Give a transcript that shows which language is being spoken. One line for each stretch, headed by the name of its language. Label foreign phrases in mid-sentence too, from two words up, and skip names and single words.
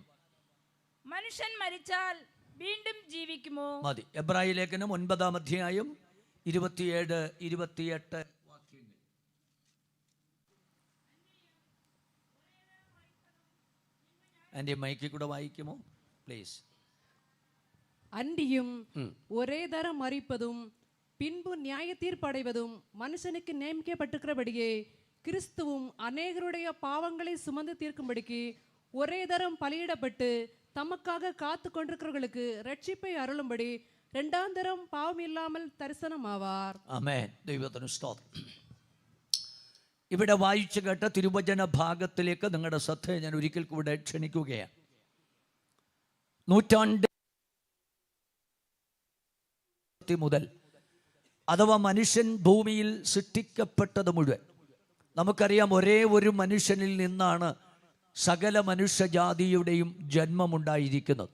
Malayalam: മനുഷ്യൻ മരിച്ചാൽ വീണ്ടും ജീവിക്കുമോ? മതി. എബ്രായ ലേഖനം 9-ാം അധ്യായം 27, 28 വാക്യങ്ങൾ. എൻ്റെ മൈക്കിൽ കൂടെ വായിക്കുമോ പ്ലീസ്?
Tamil: அன்றியும் ஒரே தரம் மரிப்பதும் பின்பு நியாய தீர்ப்படைவதும் மனுஷனுக்கு நியமிக்கப்பட்டிருக்கிறபடியே கிறிஸ்துவும் அநேகருடைய பாவங்களை சுமந்து தீர்க்கும்படிக்கு ஒரே தரம் பலியிடப்பட்டு தமக்காக காத்து கொண்டிருக்கிறவர்களுக்கு ரட்சிப்பை அருளும்படி 2ஆம் தரம் பாவம் இல்லாமல் தரிசனமாவார்.
Malayalam: ആമേൻ. ദൈവത്തിന് സ്തോത്രം. ഇവിടെ വായിച്ചു കേട്ട തിരുവചന ഭാഗത്തിലേക്ക് നിങ്ങളുടെ ശ്രദ്ധയെ ഞാൻ ഒരിക്കൽ കൂടെ ക്ഷണിക്കുകയാണ്. നൂറ്റാണ്ട് മുതൽ, അഥവാ മനുഷ്യൻ ഭൂമിയിൽ സൃഷ്ടിക്കപ്പെട്ടത് മുഴുവൻ, നമുക്കറിയാം ഒരേ ഒരു മനുഷ്യനിൽ നിന്നാണ് സകല മനുഷ്യജാതിയുടെയും ജന്മമുണ്ടായിരിക്കുന്നത്.